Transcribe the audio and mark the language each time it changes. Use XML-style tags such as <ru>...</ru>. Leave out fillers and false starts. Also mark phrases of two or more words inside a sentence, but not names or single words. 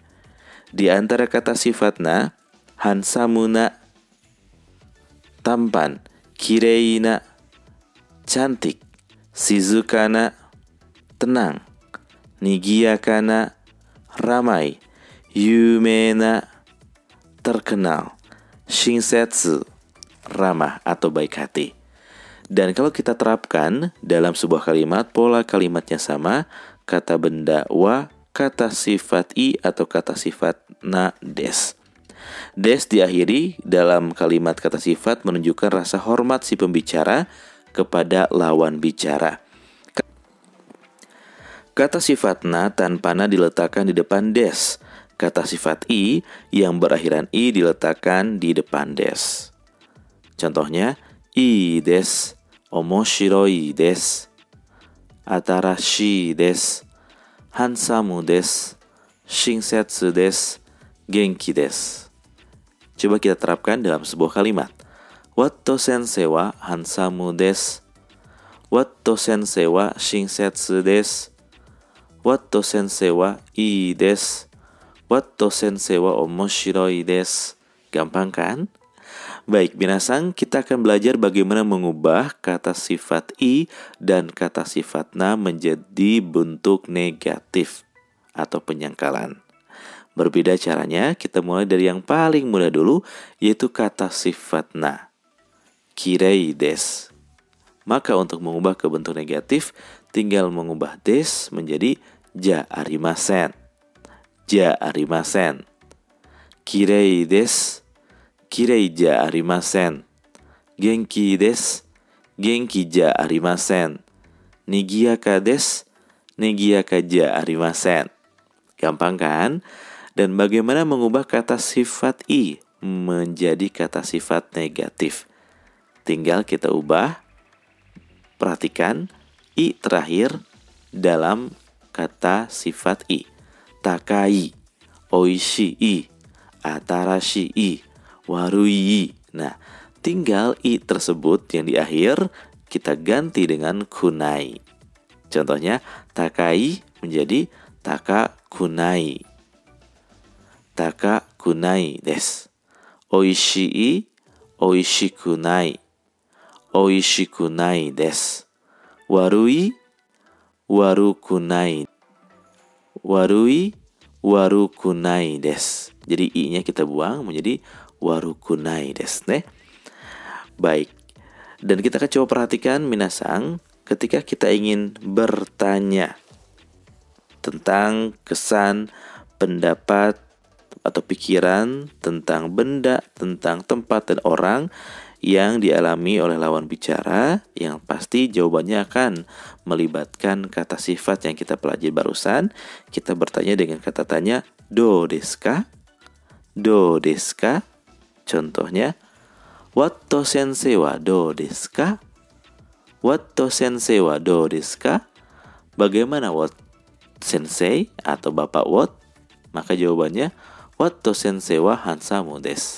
<id>Di antara kata sifat na, hansamuna, tampan, kireina, cantik, shizukana, tenang, nigiyakana, ramai, yumeina, terkenal, shinsetsu, ramah atau baik hati. Dan kalau kita terapkan dalam sebuah kalimat, pola kalimatnya sama, kata benda wa, kata sifat atau kata sifat na des. Des diakhiri dalam kalimat kata sifat menunjukkan rasa hormat si pembicara kepada lawan bicara. Kata sifat na tanpa na diletakkan di depan des. Kata sifat yang berakhiran diletakkan di depan des.</id> <ja>Contohnya, です、面白いです、新しいです、ハンサムです、親切です、元気です.</ja> <id>Coba kita terapkan dalam sebuah kalimat.</id> <ja>ワット先生はハンサムです. ワット先生は親切です. ワット先生はいいです. ワット先生は面白いです.</ja> <id>Gampang kan? Baik, binasang, kita akan belajar bagaimana mengubah kata sifat dan kata sifat na menjadi bentuk negatif atau penyangkalan. Berbeda caranya, kita mulai dari yang paling mudah dulu, yaitu kata sifat na.</id> <ja>きれいです.</ja> <id>Maka untuk mengubah ke bentuk negatif, tinggal mengubah des menjadi</id> <ja>じゃありません. じゃありません. きれいです. きれいじゃありません. 元気です. 元気じゃありません。にぎやかです. にぎやかじゃありません.</ja> <id>Gampang kan? Dan bagaimana mengubah kata sifat menjadi kata sifat negatif? Tinggal kita ubah. Perhatikan terakhir dalam kata sifat</id> <ja>高い、おいしい、新しい、悪い.</ja> <id>Nah, tinggal tersebut yang di akhir kita ganti dengan kunai. Contohnya, takai menjadi</id> <ja>高くない. 高くないです. おいしい、おいしくない. おいしくないです。悪い、悪くない. 悪い、悪くないです.</ja> <id>Jadi nya kita buang menjadi</id> <ja>悪くないですね.</ja> <id>Baik. Dan kita akan coba perhatikan minasang ketika kita ingin bertanya tentang kesan, pendapat atau pikiran tentang benda, tentang tempat dan orang yang dialami oleh lawan bicara, yang pasti jawabannya akan melibatkan kata sifat yang kita pelajari barusan. Kita bertanya dengan kata tanya,</id> <ja>どうですか? どうですか? Contohnya, ワット先生はどうですか? ワット先生はどうですか?</ja> <id>Bagaimana Wat sensei atau Bapak Wat?</id> <ja>Maka jawabannya, ワット先生はハンサムです.</ja>